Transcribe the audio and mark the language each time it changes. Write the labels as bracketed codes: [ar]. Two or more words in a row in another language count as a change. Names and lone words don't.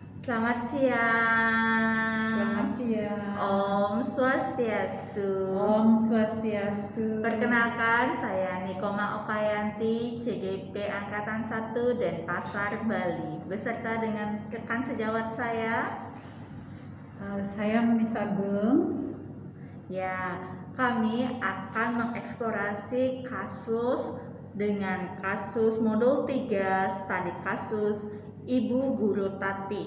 [id] Selamat siang. Selamat siang. Om Swastiastu. Om Swastiastu. Perkenalkan, saya Nikoma Okayanti, CGP Angkatan 1 Denpasar, Bali, beserta dengan rekan sejawat saya. Saya Miss Agung. Ya, kami akan mengeksplorasi kasus dengan kasus modul 3 studi kasus Ibu Guru Tati.